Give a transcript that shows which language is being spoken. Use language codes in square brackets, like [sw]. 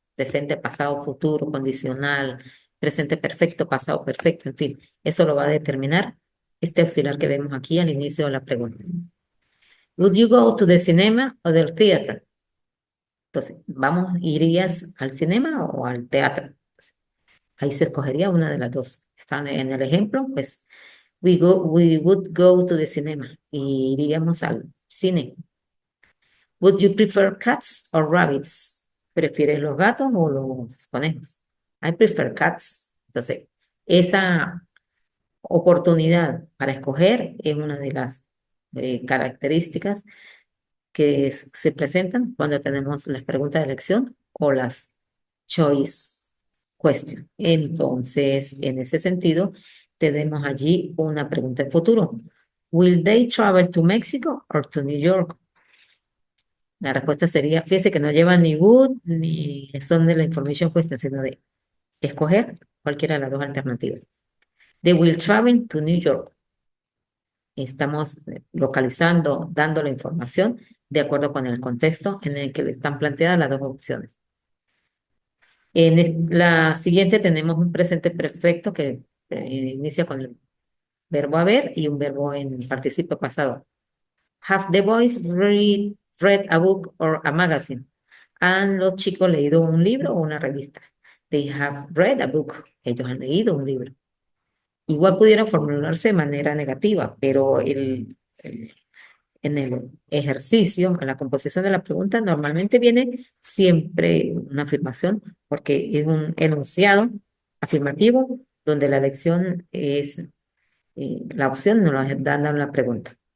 [es] Presente, pasado, futuro, condicional, presente perfecto, pasado perfecto, en fin. Eso lo va a determinar este auxiliar que vemos aquí al inicio de la pregunta. [en] Would you go to the cinema or the theater? [es] Entonces, vamos, ¿irías al cinema o al teatro? Ahí se escogería una de las dos. Están en el ejemplo, pues, [en] we would go to the cinema. [es] Y iríamos al cine. [en] Would you prefer cats or rabbits? [es] ¿Prefieres los gatos o los conejos? [en] I prefer cats. [es] Entonces, esa oportunidad para escoger es una de las características que se presentan cuando tenemos las preguntas de elección o las choice question. Entonces, en ese sentido, tenemos allí una pregunta en futuro. [en] Will they travel to Mexico or to New York? [es] La respuesta sería, fíjese que no lleva ni would ni son de la information question, sino de escoger cualquiera de las dos alternativas. [en] They will travel to New York. [es] Estamos localizando, dando la información de acuerdo con el contexto en el que le están planteadas las dos opciones. La siguiente tenemos un presente perfecto que inicia con el verbo haber y un verbo en participio pasado. [en] Have the boys read a book or a magazine? [es] ¿Han los chicos leído un libro o una revista? [en] They have read a book. [es] Ellos han leído un libro. Igual pudieran formularse de manera negativa, pero en el ejercicio, en la composición de la pregunta, normalmente viene siempre una afirmación, porque es un enunciado afirmativo donde la elección es la opción, nos la dan en la pregunta.